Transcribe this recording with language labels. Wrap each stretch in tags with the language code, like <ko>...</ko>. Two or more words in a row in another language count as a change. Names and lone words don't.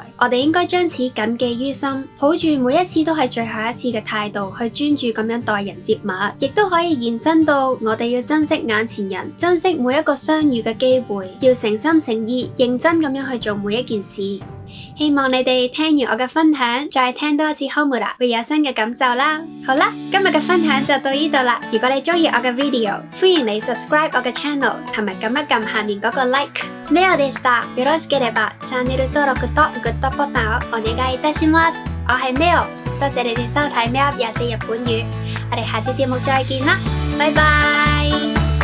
<yue>我哋應該將此謹記於心，抱住每一次都係最後一次嘅態度去專注咁樣待人接物，亦都可以延伸到我哋要珍惜眼前人，珍惜每一個相遇嘅機會，要誠心誠意認真咁樣去做每一件事。希望你哋聽完我嘅分享，再聽多一次 Homura 會有新嘅感受啦。好啦，今日嘅分享就到呢度啦。如果你鍾意我嘅 video， 歡迎你 subscribe 我嘅 channel， 同埋撳一撳下面嗰個 like。</yue> <ja>メオでした。よろしければチャンネル登錄とグッドボタンをお願いいたします。</ja> <yue>我係 Meo， 多謝你哋收睇 Meo 24日本語。我哋下次節目再見啦，拜拜。</yue>